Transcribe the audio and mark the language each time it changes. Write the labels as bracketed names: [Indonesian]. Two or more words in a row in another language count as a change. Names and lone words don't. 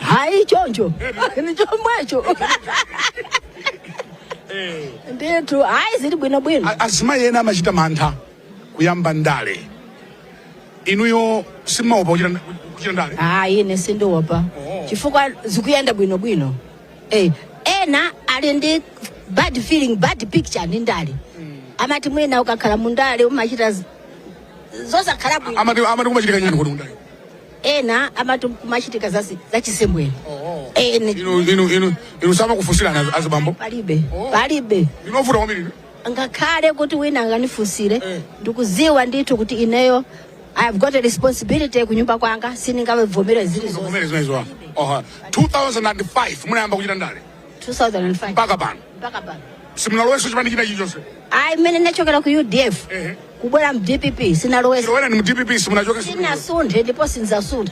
[Nyanja] hayi choncho ni chomwecho nditu hayi zili bwino asimayi ena amachita mantha kuyamba ndale inuyo simaopa kuchita ndale hayi ine sindiopa chifukwa zikuyenda bwino ena ali ndi [English] bad feeling bad picture [Nyanja] ndi ndale amati mwina ukakhala mundale umachita zosakhala bwino amati kumachitika nyani kuti mundale ena amati kumachitika zachisembwere inu sama kufusirana azibambo palibe inovuta kwambiri ngakhale kuti wina anganifusire ndikuziwa ndithu kuti ineyo [English] I have got a responsibility [Nyanja] kunyumba kwanga siningavomera zili zonse. 2005 munayamba kuchita ndale 2005 mpaka pano simunaloweso chipani china chilichonse ayi mmene ndachokera ku UDF kubwera mu DPP sinaloweso wena ni mu DPP simunachoka sinasunthe ndipo sinzasuntha